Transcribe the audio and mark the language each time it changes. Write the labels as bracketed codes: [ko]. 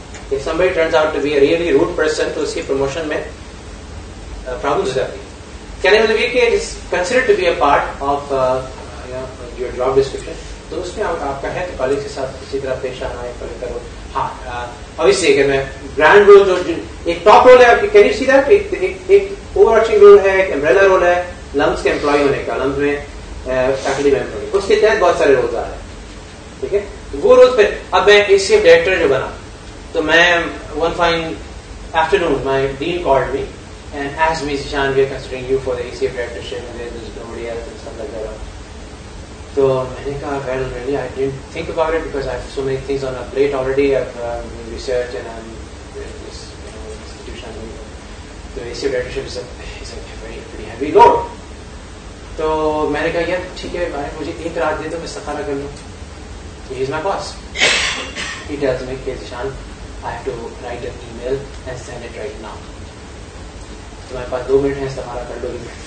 [en] If somebody turns out to be a really rude person, [ur] تو اس کی promotion میں problems ہو جاتی ہیں. کہنے کا مطلب یہ کہ [en] It's considered to be a part of your job description. [ur] تو اس میں آپ کا ہے کہ کالج کے ساتھ اسی طرح پیش آنا ہے, کالج کرو. ہاں obviously اگر میں گرینڈ رول, جو ایک ٹاپ رول ہے, [en] can you see that, [ur] ایک اوور آرچنگ رول ہے, ایک امبریلا رول ہے لمس کے امپلائی ہونے کا, لمس میں فیکلٹی ممبر, اس کے تحت بہت سارے رولز آ رہے ہیں. ٹھیک ہے, وہ رول پہ اب میں ACF ڈائریکٹر جو بنا, تو میں [en] one fine afternoon my dean called me and asked me, Zishan, we are considering you for the ACF directorship and there's nobody else and stuff like that. So [ur] میں نے کہا, [en] well really I didn't think about it because I have so many things on my plate already. I've research and I'm this institution. So ACF directorship is a very pretty heavy load. [ur] تو میں نے کہا یار ٹھیک ہے, مجھے ایک رات دے دو, میں استخارہ کر لوں. [en] He is my boss. He tells me, Zishan, I have to write an email and send it right now. [ur] تمہارے پاس 2 منٹ ہیں, استخارہ کر لو گے.